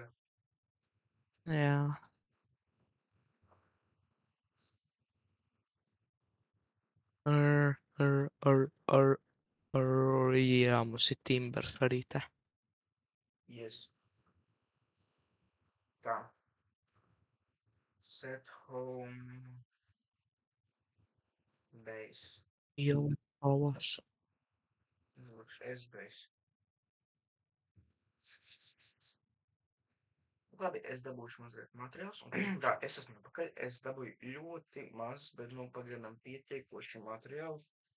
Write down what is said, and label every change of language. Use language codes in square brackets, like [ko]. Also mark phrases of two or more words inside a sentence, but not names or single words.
[lv] Jā. Jā, mums ir timbers arī te. Yes. Tā. [en] Set home base. [lv] Jau pavas. [en] S-base. [lv] Labi, es dabūšu mazliet materiāls. Tā, es esmu pakaļ. Es dabūju ļoti maz, bet nu pagaidām pietiekoši materiālus.